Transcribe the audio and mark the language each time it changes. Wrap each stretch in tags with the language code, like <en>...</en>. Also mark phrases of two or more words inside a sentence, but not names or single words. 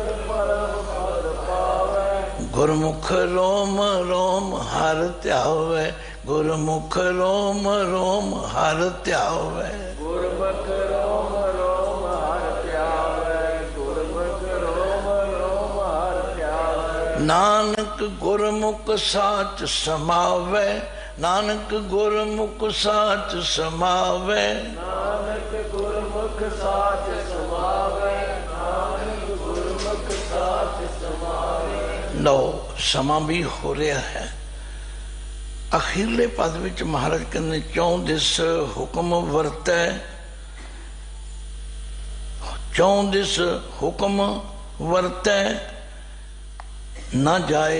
<bra>परम पद पावे, गुरमुख रोम रोम हर त्यावे, गुरमुख रोम रोम हर त्यावे, गुरमुख रोम रोम हर त्यावे, गुरमुख रोम रोम हर त्यावे, नानक गुरमुख साच समावे, नानक गुरमुख साच समावे, नानक गुरमुख साच समावे, नानक गुरमुख साच समावे।</bra> <hi>लो समा भी हो रहा है।</hi> <pa>ਅਖੀਰਲੇ ਪਦ ਵਿਚ ਮਹਾਰਾਜ ਕਹਤੇ 4 ਦਿਸ ਹੁਕਮ ਵਰਤੈ, 4 ਦਿਸ ਹੁਕਮ ਵਰਤੈ ਨਾ ਜਾਏ।</pa>